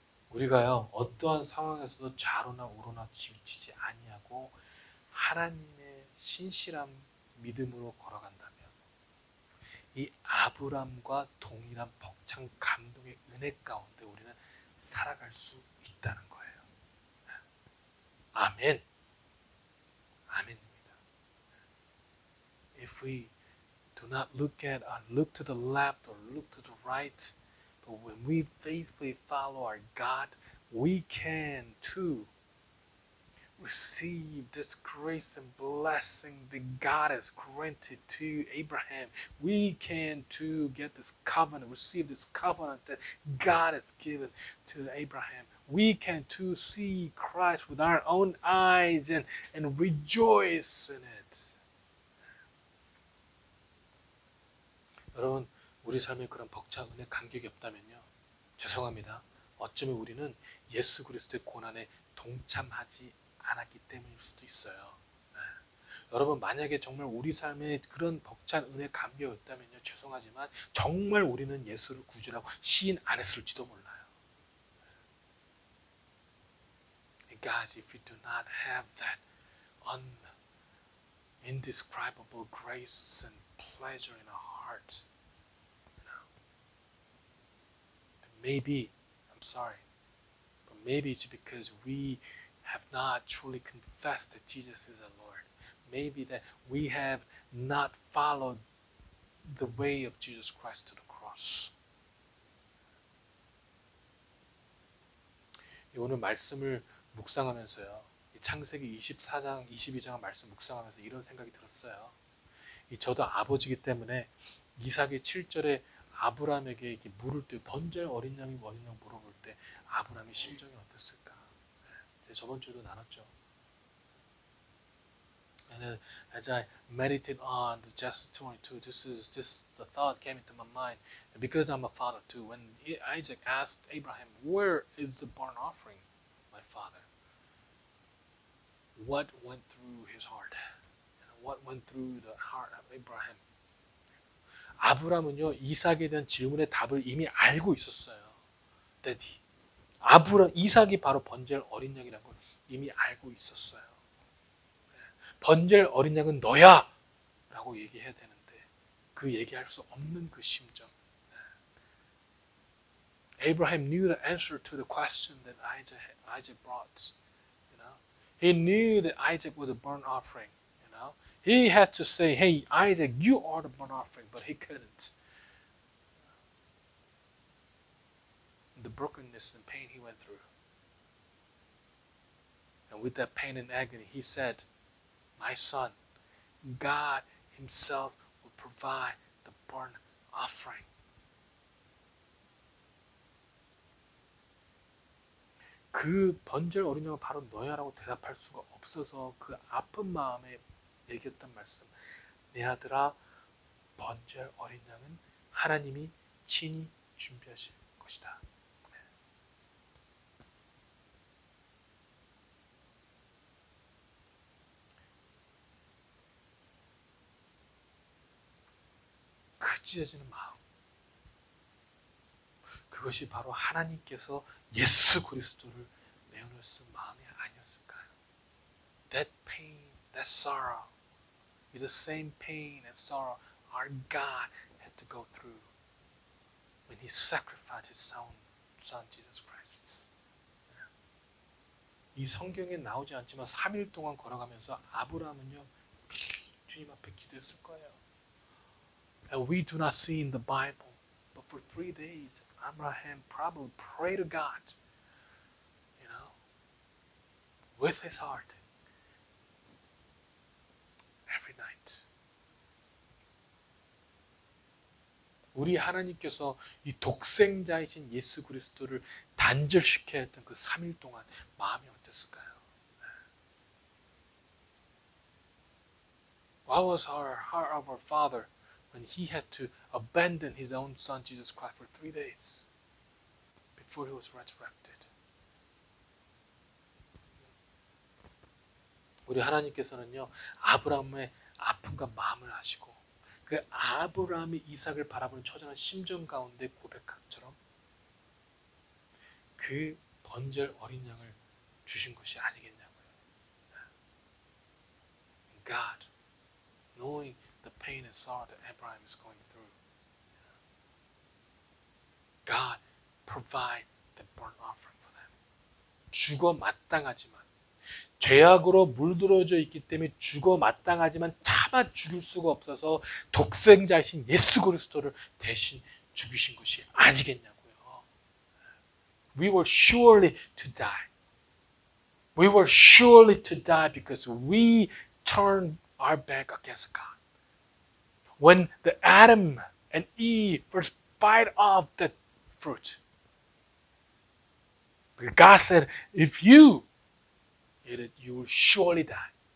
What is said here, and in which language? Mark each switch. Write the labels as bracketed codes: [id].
[ko] 우리가요, 어떠한 상황에서도 좌로나 우로나 치우치지 아니하고 하나님의 신실한 믿음으로 걸어간다면 이 아브람과 동일한 벅찬 감동의 은혜 가운데 우리는 살아갈 수 있다는 거예요. 아멘. 아멘입니다. [en] If we do not look to the left or look to the right, but when we faithfully follow our God, we can too receive this grace and blessing that God has granted to Abraham. We can too get this covenant, receive this covenant that God has given to Abraham. We can too see Christ with our own eyes and rejoice in it. [ko] 여러분, 우리 삶에 그런 벅찬 은혜 간격이 없다면요, 죄송합니다. 어쩌면 우리는 예수 그리스도의 고난에 동참하지 않았기 때문일 수도 있어요. 네. 여러분, 만약에 정말 우리 삶에 그런 벅찬 은혜 감격이었다면요, 죄송하지만 정말 우리는 예수를 구주라고 시인 안 했을지도 몰라요. [en] And guys, if we do not have that indescribable grace and pleasure in our heart, then maybe, I'm sorry, but maybe it's because we have not truly confessed that Jesus is our Lord. Maybe that we have not followed the way of Jesus Christ to the cross. [ko] 오늘 말씀을 묵상하면서요, 이 창세기 24장, 22장 말씀 묵상하면서 이런 생각이 들었어요. 저도 아버지이기 때문에 이삭이 7절에 아브라함에게 이렇게 물을 때 번제할 어린 양이 물어볼 때 아브라함의 심정이 어땠을까? 저번 주도 나눴죠. [en] And as I meditate on the Genesis 22, the thought came into my mind. And because I'm a father too, when Isaac asked Abraham, "Where is the burnt offering, my father?" What went through his heart? What went through the heart of Abraham? [ko] 아브라함은요, 이삭에 대한 질문의 답을 이미 알고 있었어요. [en] That [ko] 이삭이 바로 번제할 어린 양이라는 걸 이미 알고 있었어요. 번제할 어린 양은 너야! 라고 얘기해야 되는데 그 얘기할 수 없는 그 심정. [en] Abraham knew the answer to the question that Isaac brought. You know? He knew that Isaac was a burnt offering. You know? He had to say, "Hey, Isaac, you are the burnt offering," but he couldn't. The brokenness and pain he went through. And with that pain and agony, he said, "My son, God himself will provide the burnt offering." [ko] 그 번제할 어린 양은 바로 너야라고 대답할 수가 없어서 그 아픈 마음에 얘기했던 말씀. 내 아들아, 번제할 어린 양은 하나님이 친히 준비하실 것이다. 그 찢어지는 마음, 그것이 바로 하나님께서 예수 그리스도를 내어놓으신 마음이 아니었을까요? [en] That pain, that sorrow is the same pain and sorrow our God had to go through when He sacrificed His Son Jesus Christ. [ko] 이 성경에 나오지 않지만 3일 동안 걸어가면서 아브라함은요, 주님 앞에 기도했을 거예요. [en] And we do not see in the Bible, but for 3 days, Abraham probably prayed to God, you know, with his heart, every night. [ko] 우리 하나님께서 이 독생자이신 예수 그리스도를 단절시켜야 했던 그 3일 동안 마음이 어땠을까요? [en] What was our heart of our Father when He had to abandon His own Son Jesus Christ for 3 days before He was resurrected? [ko] 우리 하나님께서는요, 아브라함의 아픔과 마음을 아시고 그 아브라함이 이삭을 바라보는 처절한 심정 가운데 고백한처럼 그 번절 어린 양을 주신 것이 아니겠냐고요. [en] God, knowing the pain and sorrow that Abraham is going through, God provide the burnt offering for them. [ko] 죽어 마땅하지만 죄악으로 물들어져 있기 때문에 죽어 마땅하지만 차마 죽일 수가 없어서 독생자이신 예수 그리스도를 대신 죽이신 것이 아니겠냐고요. [en] We were surely to die. We were surely to die because we turned our back against God. When the Adam and Eve first bite off that fruit, God said, if you eat it, you will surely die.